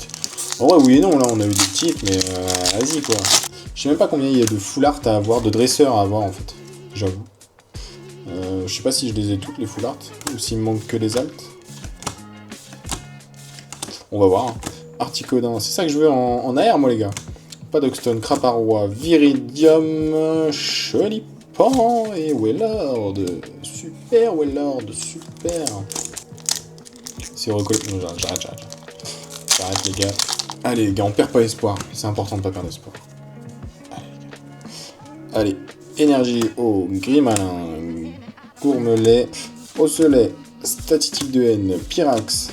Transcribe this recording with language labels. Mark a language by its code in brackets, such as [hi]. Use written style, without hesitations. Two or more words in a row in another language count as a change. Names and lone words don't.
[fr] En vrai, oui et non, là, on a eu des titres, mais vas-y, quoi. Je sais même pas combien il y a de [en] full art [fr] à avoir, de dresseurs à avoir, en fait. J'avoue. Je sais pas si je les ai toutes, les [en] full art, [fr] ou s'il me manque que les alts. On va voir. Hein. Articodin, c'est ça que je veux en AR, moi, les gars. Padoxton, Craparois, Viridium, Cholipan et Wellord. Super, Wellord, super. C'est recollé. Non, j'arrête. J'arrête, les gars. Allez, les gars, on perd pas espoir. C'est important de pas perdre espoir. Allez, les gars. Allez, énergie, eau, Grimalin, Gourmelet, Osselet, Statistique de haine, Pyrax.